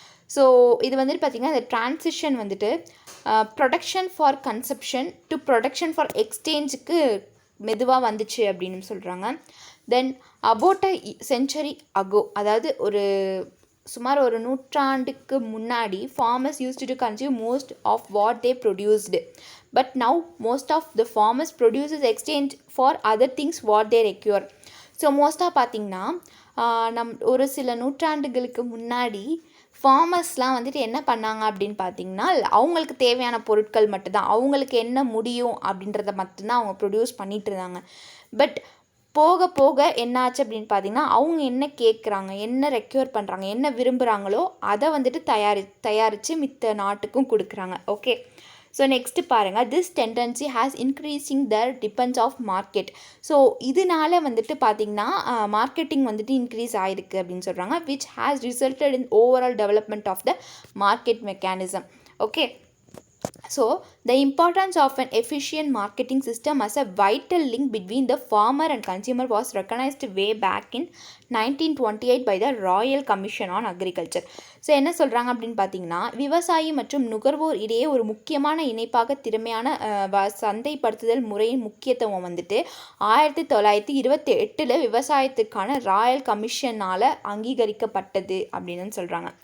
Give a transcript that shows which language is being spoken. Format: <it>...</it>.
<ta>So இது வந்துட்டு பார்த்திங்கன்னா இந்த ட்ரான்சிஷன் வந்துட்டு production for consumption to production for எக்ஸ்சேஞ்சுக்கு மெதுவாக வந்துச்சு அப்படின்னு சொல்கிறாங்க.</ta> <en>then about a century ago,</en> <ta>அதாவது சுமார் ஒரு நூற்றாண்டுக்கு முன்னாடி</ta> <en>farmers used to consume most of what they produced, but now most of the farmers produces exchange for other things what they require.</en> <ta>So மோஸ்ட்டாக பார்த்திங்கன்னா ஒரு சில நூற்றாண்டுகளுக்கு முன்னாடி ஃபார்மர்ஸ்லாம் வந்துட்டு என்ன பண்ணாங்க அப்படின்னு பார்த்திங்கன்னா அவங்களுக்கு தேவையான பொருட்கள் மட்டும்தான், அவங்களுக்கு என்ன முடியும் அப்படின்றத மட்டும்தான் அவங்க ப்ரொடியூஸ் பண்ணிகிட்டு இருந்தாங்க. பட் போக போக என்னாச்சு அப்படின்னு பார்த்தீங்கன்னா அவங்க என்ன கேட்குறாங்க, என்ன ரெக்யூர் பண்ணுறாங்க, என்ன விரும்புகிறாங்களோ அதை வந்துட்டு தயாரித்து மித்த நாட்டுக்கும் கொடுக்குறாங்க.</ta> <en>Okay, so next பாருங்கள், this tendency has increasing the depends of market.</en> <ta>So இதனால வந்துட்டு பார்த்திங்கன்னா மார்க்கெட்டிங் வந்துட்டு இன்க்ரீஸ் ஆகிருக்கு அப்படின்னு சொல்கிறாங்க.</ta> <en>Which has resulted in overall development of the market mechanism. Okay, So, the importance of an efficient marketing system as a vital link between the farmer and consumer was recognized way back in 1928 by the Royal Commission on Agriculture.</en> <ta>So என்ன சொல்கிறாங்க அப்படின்னு பார்த்தீங்கன்னா, விவசாயி மற்றும் நுகர்வோர் இடையே ஒரு முக்கியமான இணைப்பாக திறமையான சந்தைப்படுத்துதல் முறையின் முக்கியத்துவம் வந்துட்டு 1928 விவசாயத்துக்கான ராயல் கமிஷனால் அங்கீகரிக்கப்பட்டது அப்படின்னு சொல்கிறாங்க.</ta>